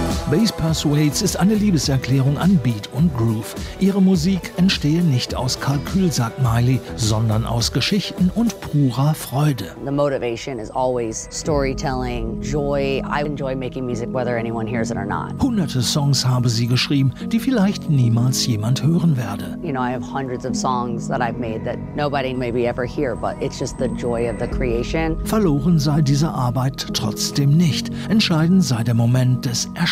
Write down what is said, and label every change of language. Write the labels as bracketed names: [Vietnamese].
[German] Bass Persuades ist eine Liebeserklärung an Beat und Groove. Ihre Musik entstehe nicht aus Kalkül, sagt Miley, sondern aus Geschichten und purer Freude. [English] The motivation is always storytelling, joy. I enjoy making music, whether anyone hears it or not. [German] Hunderte Songs habe sie geschrieben, die vielleicht niemals jemand hören werde. [English] You know, I have hundreds of songs that I've made that nobody maybe ever hear, but it's just the joy of the creation. [German] Verloren sei diese Arbeit trotzdem nicht. Entscheidend sei der Moment des Erschaffens.